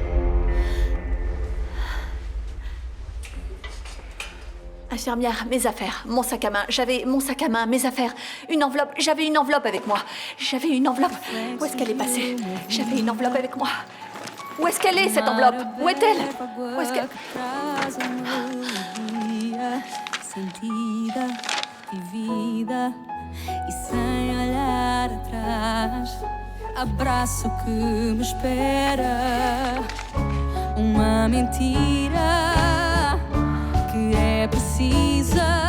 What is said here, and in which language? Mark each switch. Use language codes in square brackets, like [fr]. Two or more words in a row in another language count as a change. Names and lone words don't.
[fr] Infirmière, mes affaires, mon sac à main. J'avais mon sac à main, mes affaires. Une enveloppe, j'avais une enveloppe avec moi. J'avais une enveloppe. Où est-ce qu'elle est passée? J'avais une enveloppe avec moi. Où est-ce qu'elle est, cette enveloppe? Où est-elle? Où est-ce qu'elle... [pt] Sentida, vivida e sem olhar atrás. Abraço que me espera. Uma mentira que é precisa.